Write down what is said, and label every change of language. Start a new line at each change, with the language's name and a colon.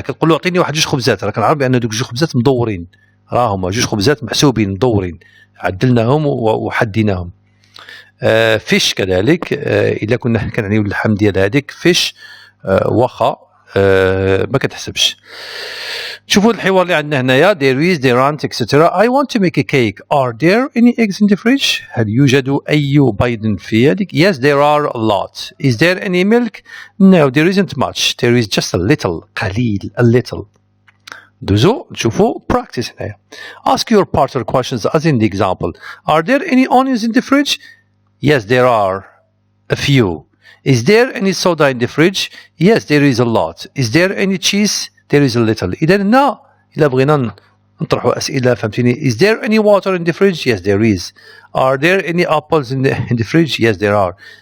Arabic: كتقول له اعطيني واحد 2 خبزات، راه كنعرف بان دوك 2 خبزات مدورين، راه هما 2 خبزات محسوبين مدورين، عدلناهم وحديناهم. فيش كذلك الا كنا كنعنيو اللحم ديال هذيك فيش واخا ما كتحسبش. شوفوا الحوار اللي عندنا هنايا.
English: there is there aren't etc. I want to make a cake. Are there any eggs in the fridge؟
Arabic: هل يوجد أي بيض في هذيك؟
English: Yes there are a lot. Is there any milk؟ No there isn't much. There is just a little.
Arabic: قليل
English: a little.
Arabic: دوزو نشوفوا practice هنايا.
English: Ask your partner questions as in the example. Are there any onions in the fridge؟ Yes there are a few. Is there any soda in the fridge؟ Yes there is a lot. Is there any cheese؟ There is a little.
Arabic: إذا هنا إلا بغينا نطرحوا أسئلة فهمتيني.
English: Is there any water in the fridge؟ Yes there is. Are there any apples in the fridge؟ Yes there are.